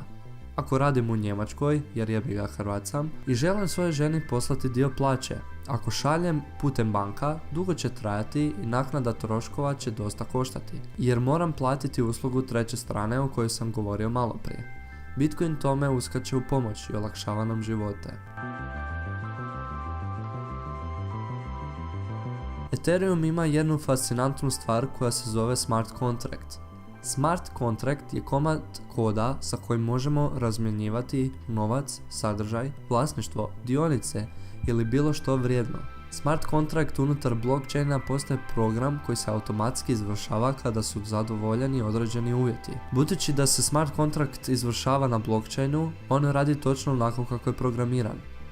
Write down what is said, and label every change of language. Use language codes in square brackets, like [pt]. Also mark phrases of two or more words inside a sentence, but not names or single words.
[hr] Ako radim u Njemačkoj, jer jebi ga Hrvat sam, i želim svojoj ženi poslati dio plaće, ako šaljem putem banka, dugo će trajati i naknada troškova će dosta koštati, jer moram platiti uslugu treće strane o kojoj sam govorio malo prije. Bitcoin tome uskače u pomoć i olakšava nam živote. Ethereum ima jednu fascinantnu stvar koja se zove [en] smart contract. Smart contract [hr] je komad koda sa kojim možemo razmjenjivati novac, sadržaj, vlasništvo, dionice ili bilo što vrijedno. [en] Smart contract [hr] unutar blockchaina postaje program koji se automatski izvršava kada su zadovoljeni određeni uvjeti. Budući da se [en] smart contract [hr] izvršava na blockchainu, on radi točno onako kako je programiran.